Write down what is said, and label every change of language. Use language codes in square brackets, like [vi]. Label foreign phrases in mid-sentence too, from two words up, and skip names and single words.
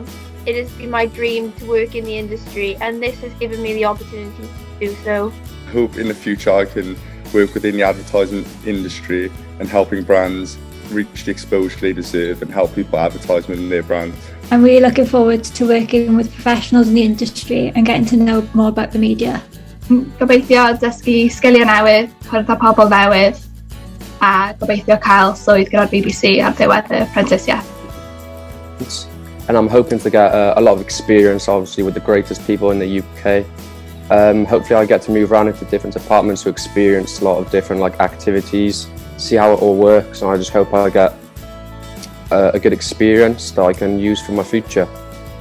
[en] It has been my dream to work in the industry, and this has given me the opportunity to do so. I hope in the future I can work within the advertisement industry and helping brands reach the exposure they deserve and help people advertisement in their brands. I'm really looking forward to working with professionals in the industry and getting to know more about the media. [cy] Gobeithio dysgu sgiliau newydd, cwrdd â pobl newydd, a gobeithio cael swydd gyda'r BBC ar ddiwedd y Prentisiaeth. [en] And I'm hoping to get a lot of experience, obviously, with the greatest people in the UK. Hopefully I get to move around into different departments to experience a lot of different activities, see how it all works, and I just hope I get a good experience that I can use for my future.